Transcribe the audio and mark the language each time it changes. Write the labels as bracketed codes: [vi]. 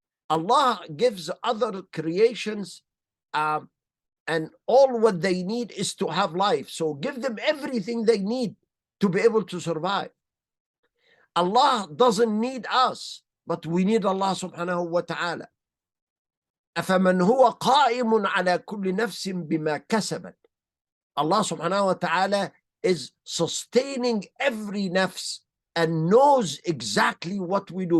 [en] Allah gives other creations and all what they need is to have life. So give them everything they need to be able to survive. Allah doesn't need us, but we need Allah subhanahu wa ta'ala. [ar] أفمن هو قائم على كل نفس بما كسبت. [en] Allah subhanahu wa ta'ala is sustaining every nafs and knows exactly what we do.